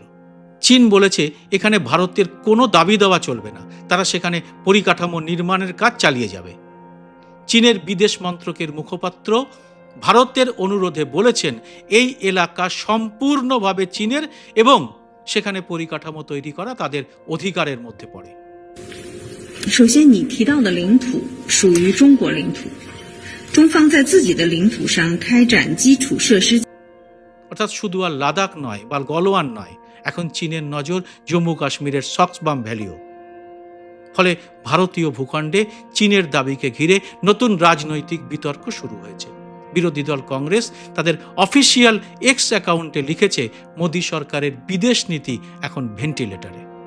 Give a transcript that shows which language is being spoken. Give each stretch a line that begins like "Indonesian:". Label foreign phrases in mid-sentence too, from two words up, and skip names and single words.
Bangla: চীন বলেছে এখানে ভারতের কোনো দাবি দেওয়া চলবে না, তারা সেখানে পরিকাঠামো নির্মাণের কাজ চালিয়ে যাবে। চীনের বিদেশ মন্ত্রকের মুখপাত্র ভারতের অনুরোধে বলেছেন এই এলাকা সম্পূর্ণভাবে চীনের এবং সেখানে পরিকাঠামো তৈরি করা তাদের অধিকারের মধ্যে পড়ে।
Chinese: 首先，你提到的领土属于中国领土，中方在自己的领土上开展基础设施。
Bangla: অর্থাৎ শুধু আর লাদাখ নয় বা গলওয়ান নয়, এখন চীনের নজর জম্মু কাশ্মীরের সকসগাম ভ্যালিও। ফলে ভারতীয় ভূখণ্ডে চীনের দাবিকে ঘিরে নতুন রাজনৈতিক বিতর্ক শুরু হয়েছে। বিরোধী দল কংগ্রেস তাদের অফিসিয়াল এক্স অ্যাকাউন্টে লিখেছে মোদী সরকারের বিদেশ নীতি এখন ভেন্টিলেটরে।